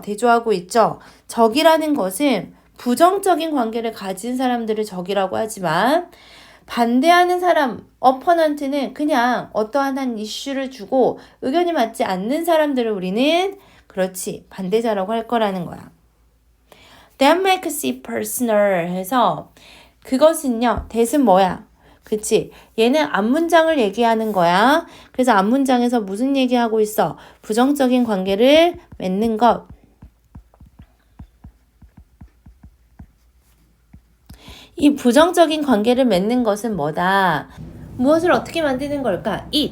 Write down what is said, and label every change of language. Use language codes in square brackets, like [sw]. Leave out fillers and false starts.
[ko] 대조하고 있죠? 적이라는 것은 부정적인 관계를 가진 사람들을 적이라고 하지만 반대하는 사람, 어퍼넌트는 그냥 어떠한 한 이슈를 주고 의견이 맞지 않는 사람들을 우리는 그렇지, 반대자라고 할 거라는 거야. [en] That makes it personal [ko] 해서 그것은요, that은 뭐야? 그치? 얘는 앞문장을 얘기하는 거야. 그래서 앞문장에서 무슨 얘기하고 있어? 부정적인 관계를 맺는 것. 이 부정적인 관계를 맺는 것은 뭐다? 무엇을 어떻게 만드는 걸까?